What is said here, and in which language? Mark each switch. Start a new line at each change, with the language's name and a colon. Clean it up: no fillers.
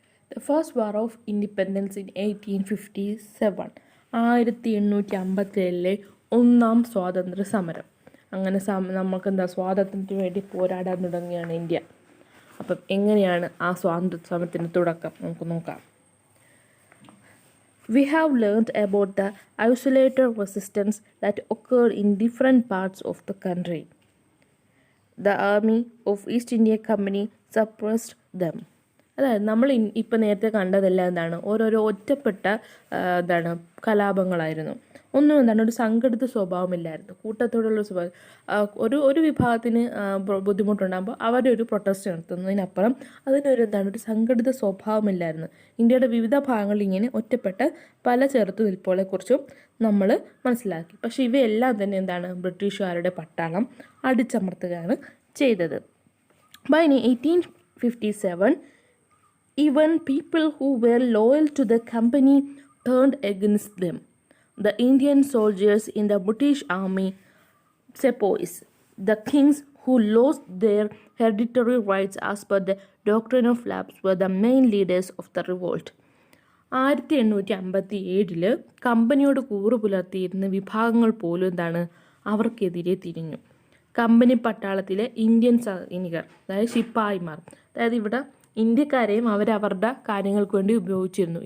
English: the first war of independence in 1857,
Malayalam: 1857 ഒന്നാം സ്വാതന്ത്ര്യ സമരം. അങ്ങനെ നമുക്കെന്താ സ്വാതന്ത്ര്യത്തിന് വേണ്ടി പോരാടാൻ തുടങ്ങുകയാണ് ഇന്ത്യ. അപ്പം എങ്ങനെയാണ് ആ സ്വാതന്ത്ര്യ സമരത്തിൻ്റെ തുടക്കം നമുക്ക് നോക്കാം.
English: We have learned about the isolated resistance that occurred in different parts of the country. The Army of East India Company suppressed them.
Malayalam: അതായത് നമ്മൾ ഇപ്പം നേരത്തെ കണ്ടതെല്ലാം എന്താണ്? ഓരോരോ ഒറ്റപ്പെട്ട കലാപങ്ങളായിരുന്നു. ഒന്നും ഒരു സംഘടിത സ്വഭാവമില്ലായിരുന്നു, കൂട്ടത്തോടുള്ള സ്വഭാവം. ഒരു വിഭാഗത്തിന് ബുദ്ധിമുട്ടുണ്ടാകുമ്പോൾ അവരൊരു പ്രൊട്ടസ്റ്റ് നടത്തുന്നതിനപ്പുറം അതിനൊരു ഒരു സംഘടിത സ്വഭാവമില്ലായിരുന്നു. ഇന്ത്യയുടെ വിവിധ ഭാഗങ്ങളിൽ ഇങ്ങനെ ഒറ്റപ്പെട്ട പല ചെറുത്തുനിൽപ്പുകളെക്കുറിച്ചും നമ്മൾ മനസ്സിലാക്കി. പക്ഷേ ഇവയെല്ലാം തന്നെ ബ്രിട്ടീഷുകാരുടെ പട്ടാളം അടിച്ചമർത്തുകയാണ് ചെയ്തത്.
English: By 1857, even people who were loyal to the company turned against them. The Indian soldiers in the British army sepoys, the king's who lost their hereditary rights as per the doctrine of lapse, were the main leaders of the revolt.
Malayalam: 1857 കമ്പനിയോട് കൂറു പുലർത്തിയിരുന്ന വിഭാഗങ്ങൾ പോലും എന്താണ് അവർക്കെതിരെ തിരിഞ്ഞു. Company പട്ടാളത്തിലെ Indian സൈനികർ, അതായത് ശിപ്പായിമാർ, അതായത് ഇവിടെ ഇന്ത്യക്കാരെയും അവരവരുടെ കാര്യങ്ങൾക്ക് വേണ്ടി ഉപയോഗിച്ചിരുന്നു.